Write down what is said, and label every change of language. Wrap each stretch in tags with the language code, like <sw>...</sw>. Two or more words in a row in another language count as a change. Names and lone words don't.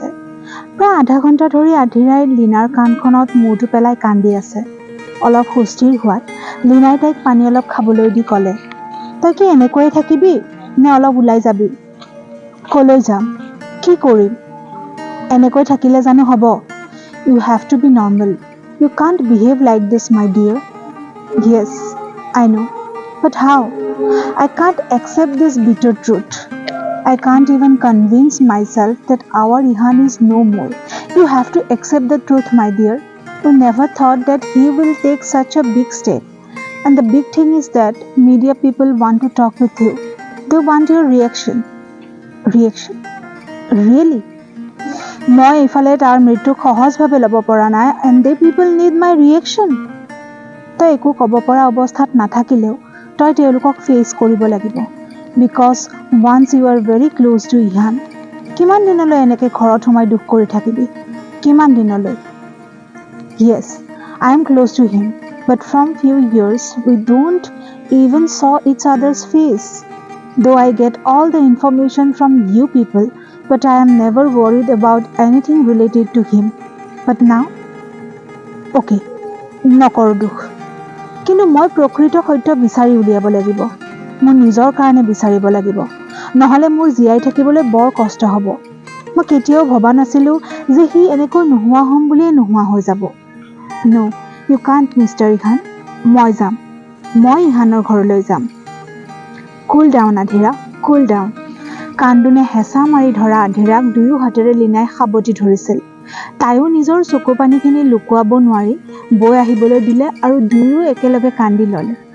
<as>প্ৰায় আধা ঘণ্টা ধৰি আধিৰাই লীনাৰ কাণখনত মূৰটো পেলাই কান্দি আছে। অলপ সুস্থিৰ হোৱাত লীনাই তাইক পানী অলপ খাবলৈ দি ক'লে, তই কি এনেকৈয়ে থাকিবি নে অলপ ওলাই যাবি? কলৈ যাম? কি কৰিম? এনেকৈ থাকিলে জানো হ'ব?</as> <en>You have to be normal. You can't behave like this, my dear. Yes, I know. But how? I can't accept this bitter truth. I can't even convince myself that our Ihan is no more. You have to accept the truth, my dear. You never thought that he will take such a big step. And the big thing is that media people want to talk with you. They want your reaction. Reaction? Really?</en> <as>মই এইফালে তাৰ মৃত্যুক সহজভাৱে ল'ব পৰা নাই,</as> <en>and they people need my reaction.</en> <as>তই একো ক'ব পৰা অৱস্থাত নাথাকিলেও তই তেওঁলোকক ফেচ কৰিব লাগিব,</as> <en>because once you are very close to Ihan.</en> <as>কিমান দিনলৈ এনেকৈ ঘৰত সোমাই দুখ কৰি থাকিবি? কিমান দিনলৈ?</as> <en>Yes, I am close to him, but from few years we don't even saw each other's face. Though I get all the information from you people, but I am never worried about anything related to him. But now?</en> <as>Okay, নকৰো দুখ, কিন্তু মই প্ৰকৃত সত্য বিচাৰি উলিয়াব লাগিব, মোৰ নিজৰ কাৰণে বিচাৰিব লাগিব, নহ'লে মোৰ জীয়াই থাকিবলৈ বৰ কষ্ট হ'ব। মই কেতিয়াও ভবা নাছিলোঁ যে সি এনেকৈ নোহোৱা হ'ম বুলিয়ে নোহোৱা হৈ যাব।</as> <en>No, you can't, Mr. Ihan.</en> <as>মই যাম, মই ইহানৰ ঘৰলৈ যাম।</as> <en>cool down Adhira, cool down.</en> <as>কান্দোনে হেঁচা মাৰি ধৰা আধিৰাক দুয়ো হাতেৰে লীনাই সাবটি ধৰিছিল। তাইও নিজৰ চকু পানীখিনি লুকুৱাব নোৱাৰি বৈ আহিবলৈ দিলে, আৰু দুয়ো একেলগে কান্দি ল'লে।</as>